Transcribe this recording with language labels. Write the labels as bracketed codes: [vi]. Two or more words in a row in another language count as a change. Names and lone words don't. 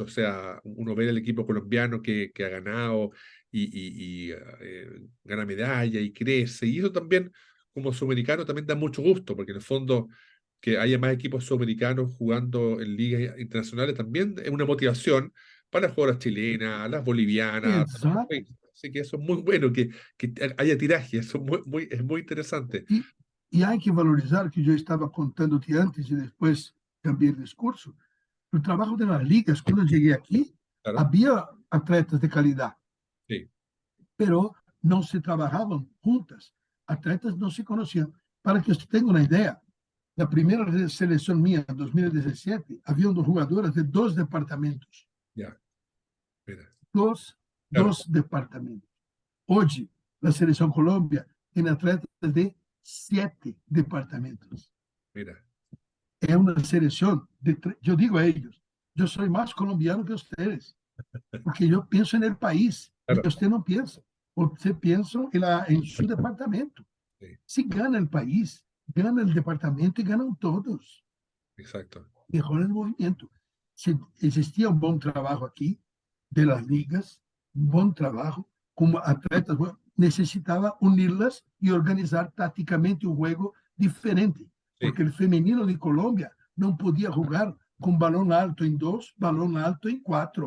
[es] O sea, uno ve el equipo colombiano que ha ganado gana medalla y crece, y eso también, como sudamericano, también da mucho gusto, porque en el fondo que haya más equipos sudamericanos jugando en ligas internacionales también es una motivación para las jugadoras chilenas, las bolivianas, para los [pt] Exato. [es] países. Así que eso es muy bueno, que haya tiraje, eso es muy interesante. [pt] E há que valorizar, que eu estava contando-te antes e depois cambiei de discurso, o trabalho das ligas, quando eu cheguei aqui, [es] Claro, [pt] havia atletas de qualidade, [es] sí, [pt] pero não se trabalhavam juntas. Atletas não se conheciam. Para que você tenha uma ideia, na primeira seleção minha, em 2017, havia jogadoras de 2 departamentos. [es] ya, mira, Dos, claro, dos departamentos. [pt] Hoje, na seleção Colômbia, tem atletas de 7 departamentos. [es] mira, [pt] É uma seleção, eu digo a eles, eu sou mais colombiano que vocês, porque eu penso no país, e [es] claro, [pt] você não pensa. Você pensa em seu departamento. [es] sí, [pt] Se gana o país, gana o departamento e ganham todos. [es] exacto, [pt] Mejora o movimento. Se existia um bom trabalho aqui, [es] de las ligas, [pt] um bom trabalho, como atletas, necessitava uni-las e organizar taticamente um jogo diferente, [es] sí, [pt] porque o feminino de Colômbia não podia jogar com balão alto em 2, balão alto em 4.